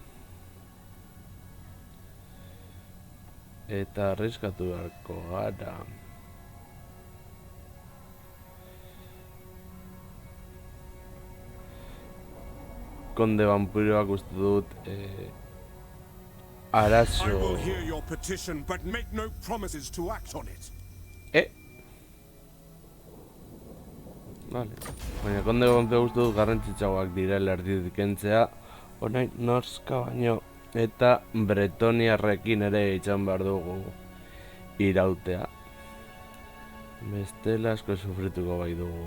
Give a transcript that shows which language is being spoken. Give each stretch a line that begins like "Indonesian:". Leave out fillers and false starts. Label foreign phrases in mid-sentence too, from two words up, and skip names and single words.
Basque: Eta arriskatu beharko gara. Konde vampiroak uste dut arazo...
English: I will hear your petition, but make no promises to act on it.
Basque: Vale. Baina konde vampiro uste dut garrantzitsuagoak direla erditik kentzea, orain norska baino eta bretoniarrekin ere itxan behar dugu irautea. Bestela asko sufrituko bai dugu.